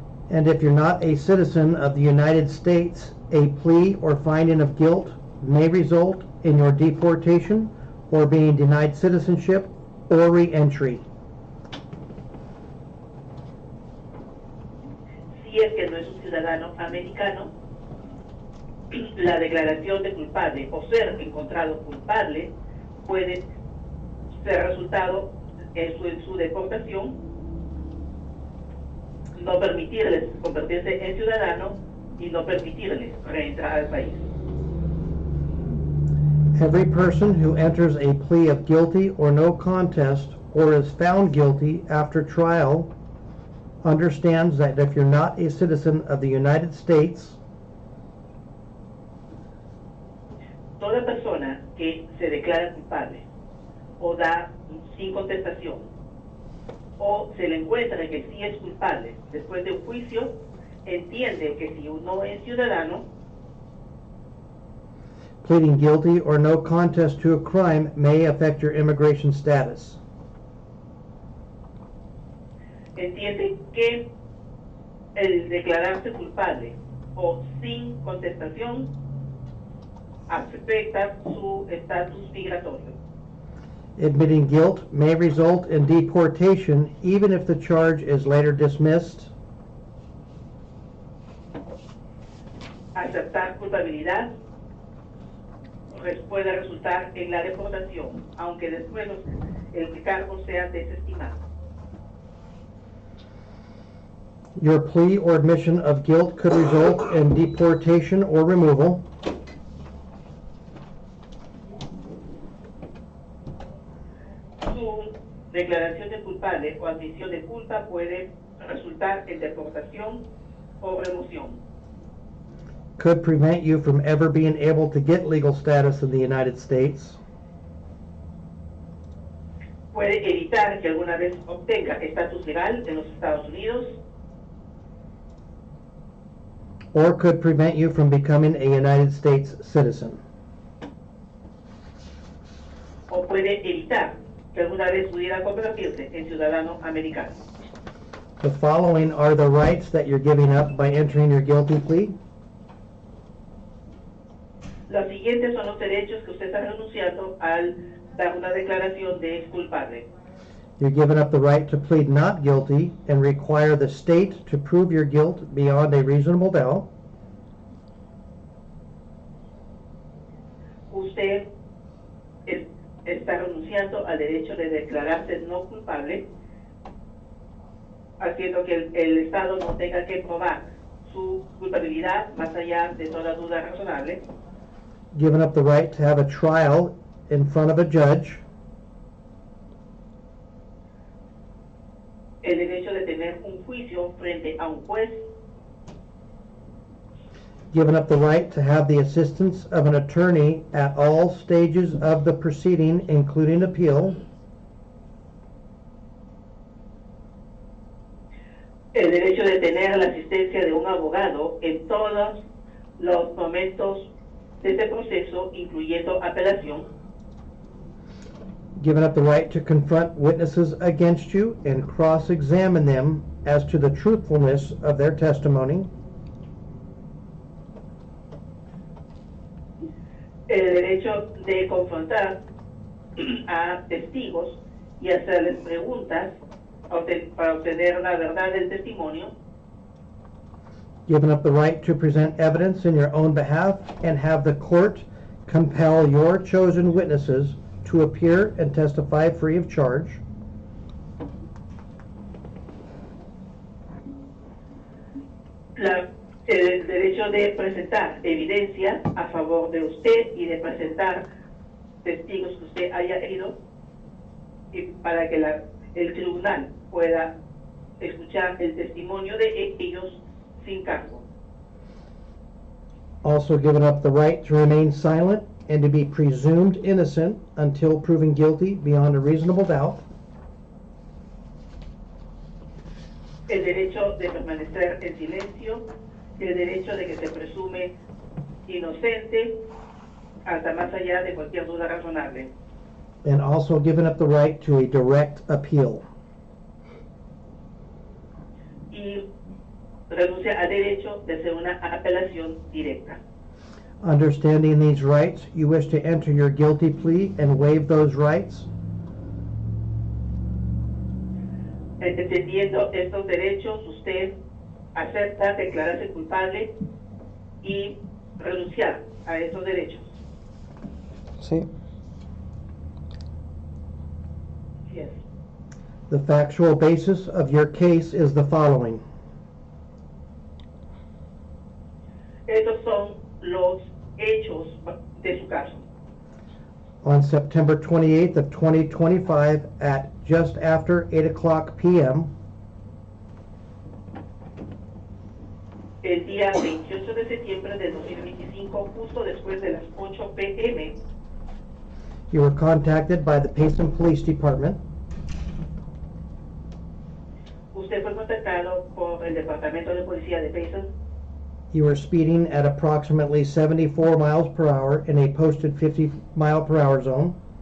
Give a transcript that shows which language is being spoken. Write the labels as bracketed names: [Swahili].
[English] and if you're not a citizen of the United States, a plea or finding of guilt may result in your deportation or being denied citizenship or re-entry. [Spanish] Si es que no es un ciudadano americano, la declaración de culpable o ser encontrado culpable puede ser resultado en su deportación, no permitirles convertirse en ciudadano y no permitirles reentrar al país. [English] Every person who enters a plea of guilty or no contest or is found guilty after trial understands that if you're not a citizen of the United States, [Spanish] Toda persona que se declara culpable o da sin contestación o se le encuentra que sí es culpable después de un juicio, entiende que si uno es ciudadano, [English] pleading guilty or no contest to a crime may affect your immigration status. [Spanish] entiende que el declararse culpable o sin contestación afecta su estatus migratorio. [English] Admitting guilt may result in deportation even if the charge is later dismissed. [Spanish] Aceptar culpabilidad puede resultar en la deportación, aunque después el cargo sea desestimado. [English] Your plea or admission of guilt could result in deportation or removal. [Spanish] Su declaración de culpable o admisión de culpa puede resultar en deportación o remoción. [English] Could prevent you from ever being able to get legal status in the United States. [Spanish] Puede evitar que alguna vez obtenga estatus legal en los Estados Unidos. [English] Or could prevent you from becoming a United States citizen. [Spanish] O puede evitar que alguna vez pudiera convertirse en ciudadano americano. [English] The following are the rights that you're giving up by entering your guilty plea. [Spanish] Los siguientes son los derechos que usted está renunciando al dar una declaración de culpable. [English] You're giving up the right to plead not guilty and require the state to prove your guilt beyond a reasonable doubt. [Spanish] usted está renunciando al derecho de declararse no culpable, haciendo que el Estado no tenga que probar su culpabilidad más allá de toda duda razonable. [English] Giving up the right to have a trial in front of a judge. [Spanish] El derecho de tener un juicio frente a un juez. [English] Giving up the right to have the assistance of an attorney at all stages of the proceeding, including appeal. [Spanish] El derecho de tener la asistencia de un abogado en todos los momentos de este proceso, incluyendo apelación. [English] Giving up the right to confront witnesses against you and cross-examine them as to the truthfulness of their testimony. [Spanish] El derecho de confrontar a testigos y hacerles preguntas para obtener la verdad del testimonio. [English] Giving up the right to present evidence in your own behalf and have the court compel your chosen witnesses to appear and testify free of charge. [Spanish] El derecho de presentar evidencia a favor de usted y de presentar testigos que usted haya herido y para que el tribunal pueda escuchar el testimonio de ellos sin cargo. [English] Also giving up the right to remain silent and to be presumed innocent until proven guilty beyond a reasonable doubt. [Spanish] El derecho de permanecer en silencio, el derecho de que se presume inocente hasta más allá de cualquier duda razonable. [English] And also giving up the right to a direct appeal. [Spanish] Y renuncia al derecho de hacer una apelación directa. [English] Understanding these rights, you wish to enter your guilty plea and waive those rights. [Spanish] Entendiendo estos derechos, usted acepta declararse culpable y renunciar a esos derechos. Sí. [English] Yes. The factual basis of your case is the following. [Spanish] Estos son los hechos de su caso. [English] On September 28th of 2025 at just after 8 o'clock p.m., [Spanish] El día 28 de septiembre de 2025, justo después de las 8 p.m., [English] you were contacted by the Payson Police Department [Spanish] usted fue contactado por el Departamento de Policía de Payson. [English] You were speeding at approximately 74 miles per hour in a posted 50-mile-per-hour zone.